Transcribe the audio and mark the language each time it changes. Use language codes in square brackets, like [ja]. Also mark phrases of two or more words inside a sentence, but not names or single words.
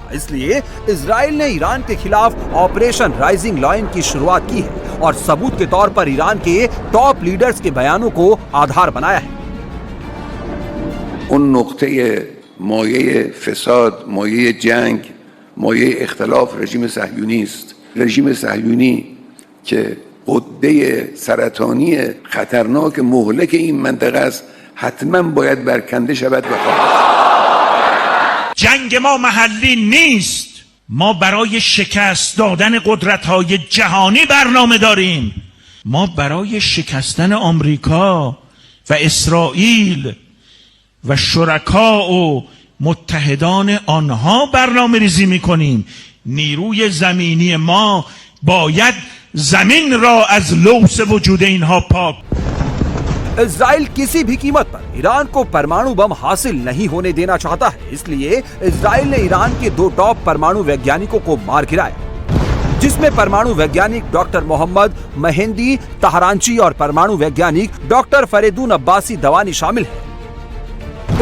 [hi] इसलिए इजराइल ने ईरान के खिलाफ ऑपरेशन राइजिंग लायन की शुरुआत की है और सबूत के तौर पर ईरान के [en] top leaders [hi] के बयानों को आधार बनाया है। [fa] آن نقطه مایه فساد، مایه جنگ، مایه اختلاف رژیم صهیونی است. رژیم صهیونی که غده سرطانی خطرناک مهلک این منطقه است حتما باید برکنده شود و جنگ ما محلی نیست. ما برای شکست دادن قدرت‌های جهانی برنامه داریم. ما برای شکستن آمریکا و اسرائیل و شرکا و متحدان آنها برنامه ریزی می‌کنیم. نیروی زمینی ما باید زمین را از لوث وجود اینها پاک. [hi] इजराइल किसी भी कीमत पर ईरान को परमाणु बम हासिल नहीं होने देना चाहता है। इसलिए इजराइल ने ईरान के 2 टॉप परमाणु वैज्ञानिकों को मार गिराया, जिसमें परमाणु वैज्ञानिक डॉक्टर मोहम्मद मेहंदी तहरानची और परमाणु वैज्ञानिक डॉक्टर फरीदून अब्बासी दवानी शामिल है।